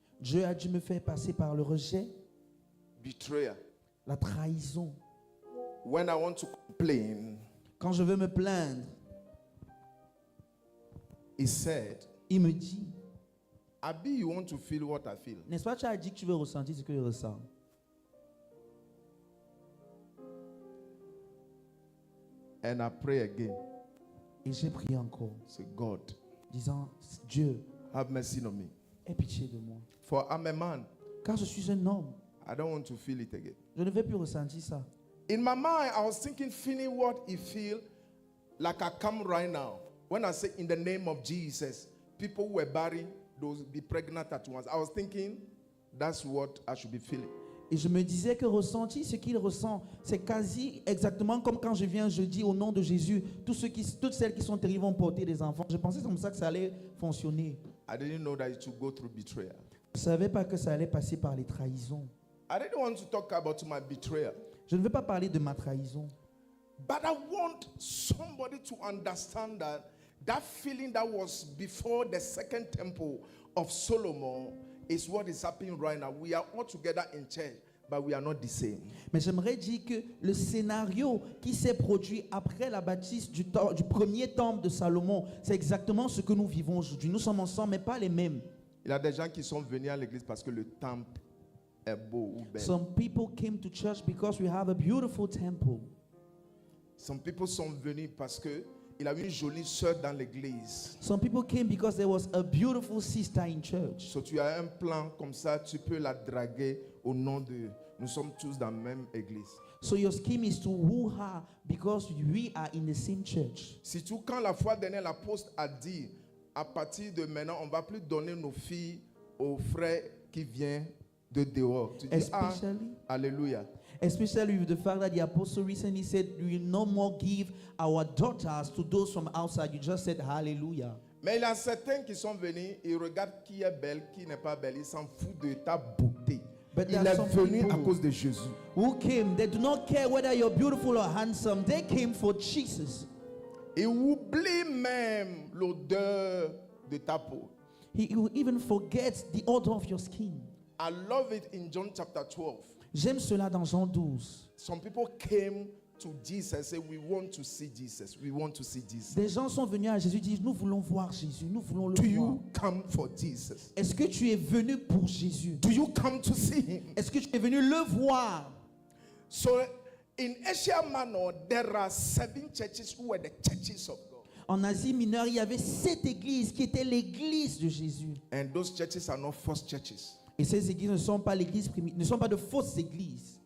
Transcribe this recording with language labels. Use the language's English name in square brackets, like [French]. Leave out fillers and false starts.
[French] Dieu a dû me faire passer par le rejet, [English] betrayal. [French] la trahison. [English] When I want to complain, [French] Quand je veux me plaindre, [English] he said, [French] il me dit, [English] Abi, you want to feel what I feel. [French] n'est-ce pas, tu as dit que tu veux ressentir ce que je ressens. [English] And I pray again. [French] Et j'ai prié encore, [English] Say, God, [French] disant, Dieu, [English] have mercy on me. [French] aie pitié de moi. [English] For I'm a man. [French] Car je suis un homme. [English] I don't want to feel it again. Je ne vais plus ressentir ça. In my mind, I was thinking, feeling what he feel like I come right now. When I say in the name of Jesus, people were barren, those be pregnant at once. I was thinking, that's what I should be feeling. [French] Et je me disais que ressentir ce qu'il ressent, c'est quasi exactement comme quand je viens jeudi au nom de Jésus, toutes celles qui sont terribles vont porter des enfants. Je pensais comme ça que ça allait fonctionner. [English] I didn't know that it would go through betrayal. [French] Je ne savais pas que ça allait passer par les trahisons. [English] I didn't want to talk about my betrayal. [French] Je ne veux pas parler de ma trahison. [English] But I want somebody to understand that that feeling that was before the second temple of Solomon is what is happening right now. We are all together in church, but we are not the same. [French] Mais j'aimerais dire que le scénario qui s'est produit après la bâtisse du premier temple de Salomon, c'est exactement ce que nous vivons aujourd'hui. Nous sommes ensemble, mais pas les mêmes. Il y a des gens qui sont venus à l'église parce que le temple est beau ou belle. [English] Some people came to church because we have a beautiful temple. Some people [French] sont venus parce que il a une jolie sœur dans l'église. [English] Some people came because there was a beautiful sister in church. [French] So tu as un plan comme ça, tu peux la draguer au nom de... Nous sommes tous dans la même église. [English] So your scheme is to woo her because we are in the same church. [French] Surtout quand la fois dernière, l'apôtre a dit, à partir de maintenant, on ne va plus donner nos filles aux frères qui viennent de dehors. Tu dis, alléluia. [English] Especially with the fact that the apostle recently said, we will no more give our daughters to those from outside. You just said hallelujah. [French] Mais il y a certains qui sont venus, ils regardent qui est belle, qui n'est pas belle. Ils s'en foutent de ta beauté. [English] But [French] Il [English] there are [French] est [English] some [French] venu à [English] people [French] cause de Jésus. [English] who came, they do not care whether you're beautiful or handsome. They came for Jesus. [French] Et oublie même l'odeur de ta peau. [English] He will even forget the odor of your skin. I love it in John chapter 12. [French] J'aime cela dans Jean 12. [English] Some people came to Jesus and said, we want to see Jesus. We want to see Jesus. [French] Des gens sont venus à Jésus et disent, nous voulons voir Jésus, nous voulons le [English] Do [French] voir. [English] you come for Jesus? [French] Est-ce que tu es venu pour Jésus? [English] Do you come to see him? [French] Est-ce que tu es venu le voir? [English] So in Asia Minor, there are 7 churches who were the churches of God. [French] En Asie mineure, il y avait 7 églises qui étaient l'église de Jésus. [English] And those churches are not false churches. [French] Et ces églises ne sont pas ne sont pas de fausses églises.